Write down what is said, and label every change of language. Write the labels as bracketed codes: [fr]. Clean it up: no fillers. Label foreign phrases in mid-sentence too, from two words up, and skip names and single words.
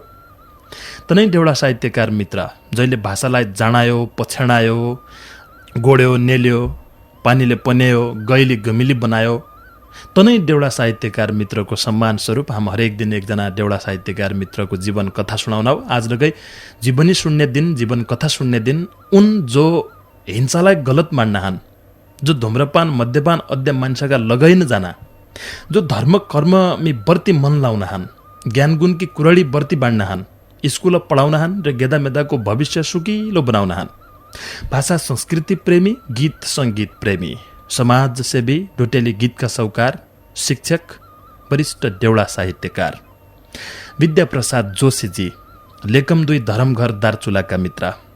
[dty] तनै देउडा साहित्यकार मित्र जहिले भाषालाई जाणायो, पछ्याणायो, गोड्यो, नेल्यो, पानीले पन्यायो, गैली गमिली बनायो, तनै देउडा साहित्यकार मित्रको सम्मान स्वरूप हामी हरेक दिन एकजना देउडा साहित्यकार मित्रको जीवन कथा सुनाउन आज लगै जीवनी सुन्ने दिन, जीवन कथा सुन्ने दिन। उन जो हिंसालाई गलत मान्नहान्, जो धूम्रपान मद्यपान अद्य मान्छेका लगैन जाना, जो धर्म कर्म मी बर्ती मन लाउनहान्, ज्ञान गुण की कुरडी बर्ती बाँड्नहान्, स्कुल पढाउनहान् र गेदा मेदाको भविष्य सुकिलो बनाउनहान्। भाषा संस्कृति प्रेमी, गीत सङ्गीत प्रेमी, समाजसेवी, ढोटेली गीतका सौकार, शिक्षक, वरिष्ठ देउडा साहित्यकार विद्याप्रसाद जोशीजी, लेकम 2 धरमघर दार्चुलाका मित्र।